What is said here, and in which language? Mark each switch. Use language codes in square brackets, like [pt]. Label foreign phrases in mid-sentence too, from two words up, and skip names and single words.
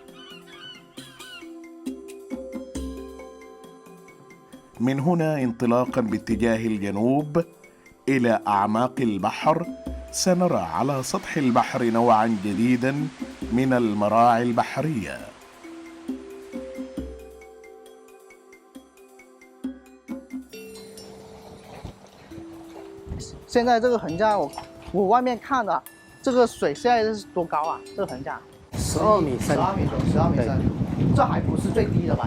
[ar] من هنا انطلاقا باتجاه الجنوب إلى أعماق البحر سنرى على سطح البحر نوعا جديدا من المراعي البحرية. [zh] 现在这个横架，我外面看的，这个水现在是多高啊？这个横架 12米深，12米深，12米深，这还不是最低的吧？